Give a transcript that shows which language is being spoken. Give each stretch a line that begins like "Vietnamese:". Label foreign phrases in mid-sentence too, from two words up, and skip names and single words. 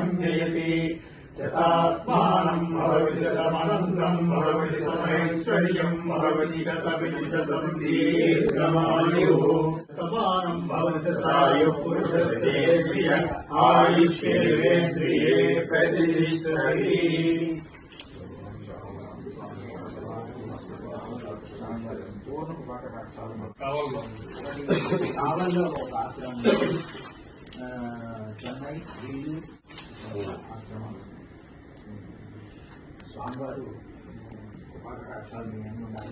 Sanskrit: जयति शतात्मानं भवति शतमनन्तं भवति समैश्वर्यं भवति शतमिशतं दीर्घमायुः शतमानं भवति शतायुः पुरुषस्येन्द्रिय आयुष्येन्द्रिये प्रतिष्ठति.
Telugu: కావల్లో ఒక ఆశ్రమం, చెన్నై, ఢిల్లీ ఆశ్రమం. స్వామివారు కృపాకటాక్షాలు అన్నీ ఉండాలి.